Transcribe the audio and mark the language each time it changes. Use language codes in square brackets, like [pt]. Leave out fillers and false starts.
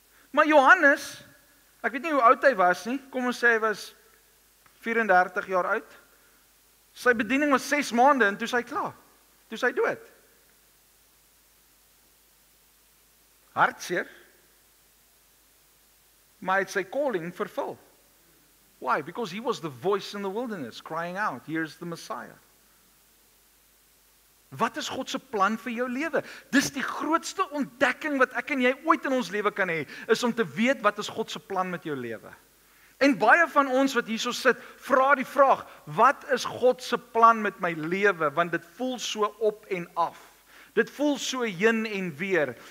[af] Maar Johannes, ek weet nie hoe oud hy was nie, kom ons sê hy was 34 jaar oud. Sy bediening was 6 maande en toe is hy klaar. Toe is hy dood. Hartseer. Maar hy het sy calling vervul. [en] Why? Because he was the voice in the wilderness, crying out, here's the Messiah. [af] Wat is God se plan vir jou lewe? Dis die grootste ontdekking wat ek en jy ooit in ons lewe kan hê, is om te weet wat is God se plan met jou lewe. En baie van ons wat hierso sit, vra die vraag, wat is God se plan met my lewe? Want dit voel so op en af. Dit voel so heen en weer.